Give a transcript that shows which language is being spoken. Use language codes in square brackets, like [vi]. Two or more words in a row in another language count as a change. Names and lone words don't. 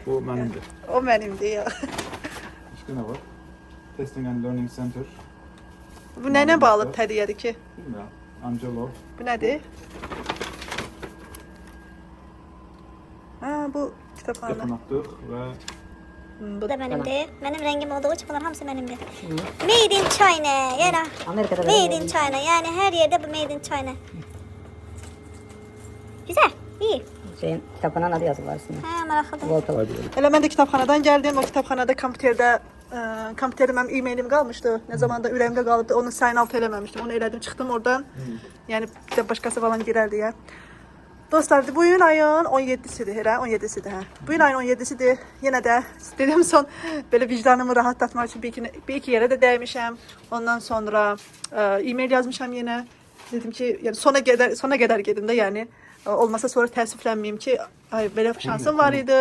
[az] Bu mənimdir. O mənimdir ya. Başqa nə var? Testing and Learning Center. Bu nə ilə bağlı hədiyyədir ki? Bilmirəm. Angelo. Bu nədir? Ha, bu kitabxana. Yaxınlaşdıq və [tr] Bu da benimdir. Benim rengim olduğu için bunlar hamısı benimdir. [en] Made in China. [tr] Yani Amerika'da [en] Made in China. [tr] Yani her yerde bu [en] Made in China. [tr] Güzel. İyi. şeyin kitapxananın adı yazılı var üstünde. Ha, meraklı. Volta. [az] Elə mən də kitabxanadan gəldim. O kitabxanada kompüterdə mənim e-mailim qalmışdı. Nə zaman da ürəyimdə qalıbdı. Onu [en] sign out [az] eləməmişdim. Onu elədim, çıxdım oradan. Yəni bir də başqası falan girər deyə. Dostlar, bu gün ayın 17-sidir, elə 17-sidir, hə. Bu gün ayın 17-sidir. Yenə də dedim son belə vicdanımı rahatlatmaq üçün bir iki yerə də dəymişəm. Ondan sonra e-mail yazmışam yenə. Dedim ki, yəni sona qədər gedim də, yəni olmasa sonra təəssüflənməyim ki, ay belə şansım var idi.